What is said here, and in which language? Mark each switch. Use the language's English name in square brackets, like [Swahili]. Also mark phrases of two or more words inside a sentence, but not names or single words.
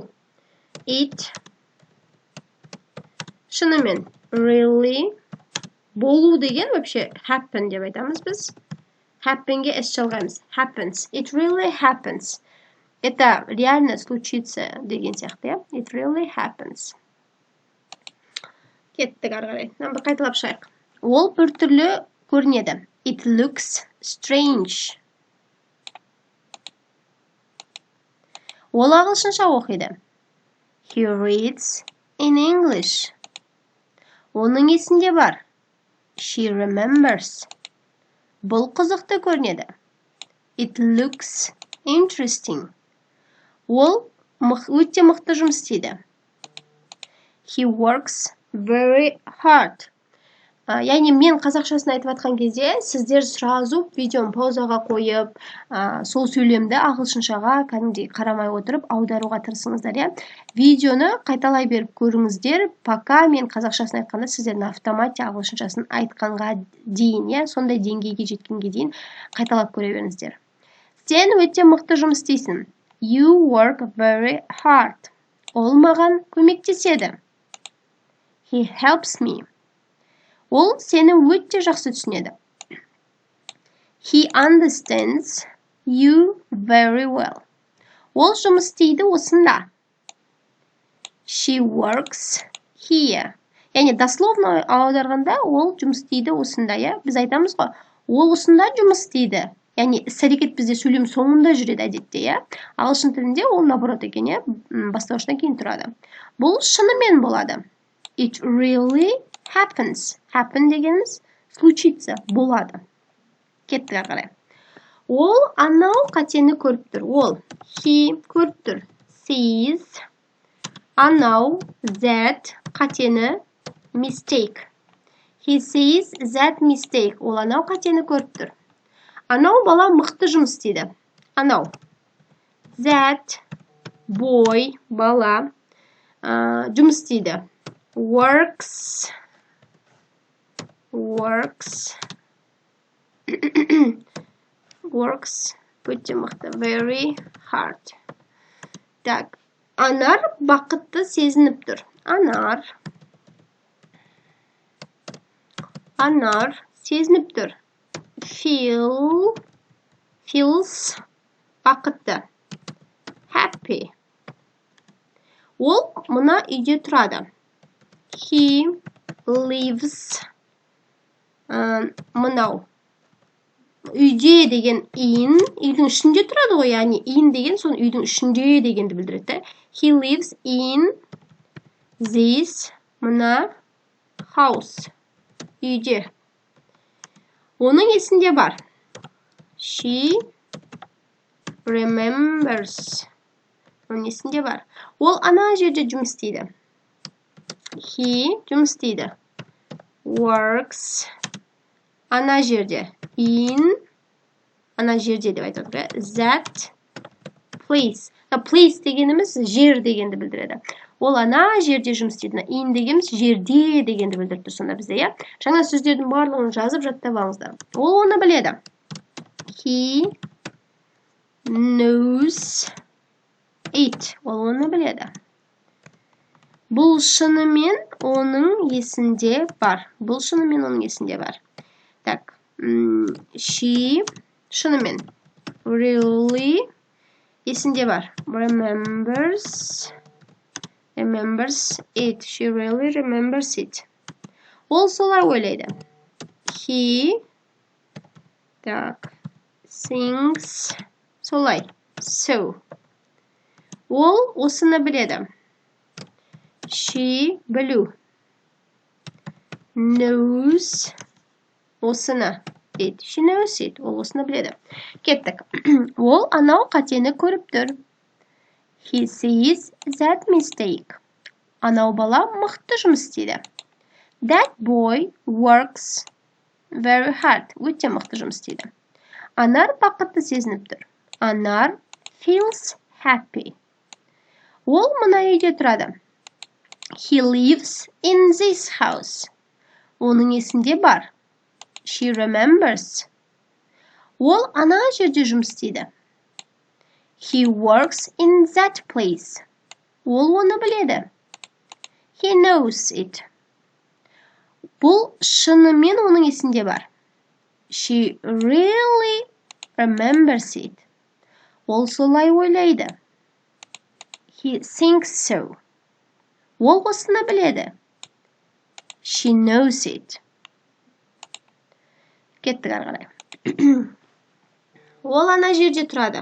[Kazakh] It. Шынымен. Really. Болу деген вообще happen деп айтамыз біз. Happen'ге S жалғаймыз. [English] Happens. It really happens. [Russian] Это реально случится [Kazakh] деген сияқты. [English] It really happens. [Kazakh] Кеттік арғарай. Бір қайталап шайық. Ол бір түрлі көрінеді. [English] It looks strange. [Kazakh] Ол ағылшынша оқиды. [English] He reads in English. [Kazakh] Оның есінде бар. [English] She remembers. [Kazakh] Бұл қызықты көрінеді. [English] It looks interesting. [Kazakh] Ол өте мықты жұмыс істейді. [English] He works very hard. [Kazakh] Яғни мен қазақшасын айтып атқан кезде, сіздер сразу видеоны паузаға қойып, сол сөйлемді ағылшыншаға кәдімгідей қарамай отырып, аударуға тырысыңыздар. Видеоны қайталай беріп көріңіздер, пока мен қазақшасын айтқанда сіздердің автоматия ағылшыншасын айтқанға дейін, сондай деңгейге жеткенге дейін қайталап көре беріңіздер. Сен өте мықты жұмыс істейсің. [English] You work very hard. [Kazakh] Ол маған көмектеседі. [English] He helps me. [Kazakh] Ол сені өте жақсы түсінеді. [English] He understands you very well. [Kazakh] Ол жұмыс істейді осында. [English] She works here. [Kazakh] Яғни дословно аударғанда ол жұмыс істейді осында. Біз айтамыз ғой, ол осында жұмыс істейді. Яғни іс-әрекет бізде сөйлем соңында жүреді әдетте. Ағылшын тілінде ол наоборот екен, бастауыштан кейін тұрады. Бұл шынымен болады. [English] It really happens. [Kazakh] Happen дегеніміз случится, болады. Кеттік қарай. Ол анау қатені көріп тұр. Ол he көріп тұр. Sees. Анау that қатені mistake. [English] He sees that mistake. [Kazakh] Ол анау қатені көріп тұр. Анау бала мықты жұмыс істейді. Анау. [English] That boy [Kazakh] бала жұмыс істейді. Works. Өте мықты. [English] Very hard. [Kazakh] Так. Анар бақытты сезініп тұр. Анар сезініп тұр. Feels бақытты. Happy. Ол мұна үйде тұрады. [English] He lives. [Kazakh] Мынау. Үйде деген in. Үйдің ішінде тұрады ғой. Яғни in деген сон үйдің ішінде дегенді білдіреді. [English] He lives in this. [Kazakh] Мына house. Үйде. Оның есінде бар. [English] She remembers. [Kazakh] Оның есінде бар. Ол ана жерде жұмыс істейді. He жұмыс істейді. Works. Ана жерде. In. Ана жерде деп айтады. [English] That place. [Kazakh] Place дегеніміз жер дегенді білдіреді. Ол ана жерде жұмыс істейді. In дегеніміз жерде дегенді білдірді сонда бізде. Жаңа сөздердің барлығын жазып жаттап алыңыздар. Ол оны біледі. [English] He knows it. [Kazakh] Ол оны біледі. Бұл шынымен оның есінде бар. Так. She шынымен. Really есінде бар. [English] Remembers it. She really remembers it. [Kazakh] Ол солай ойлайды. He так. Thinks солай. So. Ол осыны біледі. She білу. [English] Knows осыны. It. She knows it. [Kazakh] Ол осыны біледі. Кеттік. Ол анау қатені көріп тұр. [English] He sees that mistake. [Kazakh] Анау бала мықты жұмыс істейді. [English] That boy works very hard. [Kazakh] Өте мықты жұмыс істейді. Анар бақытты сезініп тұр. [English] Анар feels happy. [Kazakh] Ол мына үйде тұрады. [English] He lives in this house. [Kazakh] Оның есінде бар. [English] She remembers. [Kazakh] Ол ана жерде жұмыс істейді. [English] He works in that place. [Kazakh] Ол оны біледі. [English] He knows it. [Kazakh] Бұл шынымен оның есінде бар. [English] She really remembers it. [Kazakh] Ол солай ойлайды. [English] He thinks so. [Kazakh] Ол осыны біледі. [English] She knows it. [Kazakh] Кеттік арғарай. Ол ана жерде тұрады.